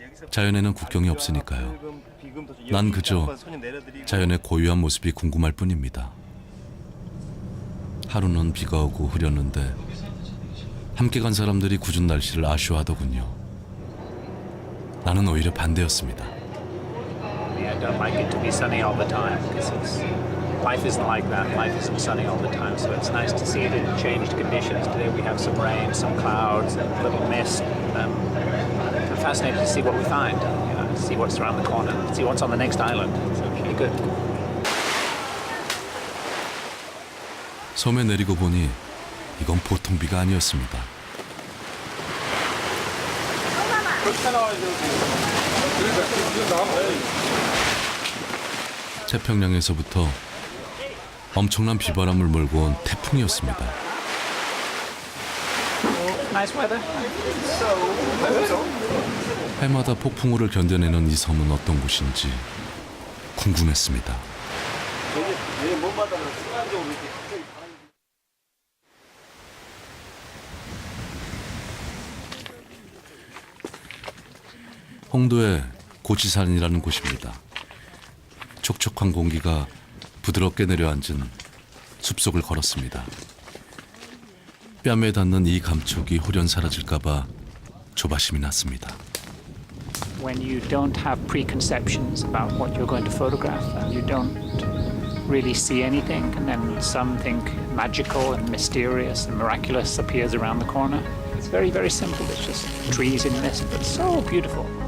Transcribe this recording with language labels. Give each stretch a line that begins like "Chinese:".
Korean: 자연에는 국경이 없으니까요. 난 그저 자연의 고유한 모습이 궁금할 뿐입니다. 하루는 비가 오고 흐렸는데 함께 간 사람들이 궂은 날씨를 아쉬워하더군요. 나는 오히려 반대였습니다.
English: I don't like it to be sunny all the time because life isn't like that. Life isn't sunny all the time, so it's nice to see it in changed conditions. Today we have some rain, some clouds, a little mist. I'm fascinated to see what we find, see what's around the corner, see what's on the next island. So it should be good.
Korean: 섬에 내리고 보니 이건 보통 비가 아니었습니다. 태평양에서부터 엄청난 비바람을 몰고 온 태풍이었습니다.
English: Nice weather.
Korean: 해마다 폭풍우를 견뎌내는 이 섬은 어떤 곳인지 궁금했습니다. 홍도의 고치산이라는 곳입니다. 촉촉한 공기가 부드럽게 내려앉은 숲속을 걸었습니다. 뺨에 닿는 이 감촉이 홀연 사라질까봐 조바심이 났습니다.
English: When you don't have preconceptions about what you're going to photograph, and you don't really see anything, and then something magical and mysterious and miraculous appears around the corner. It's very, very simple. It's just trees in mist, but so beautiful.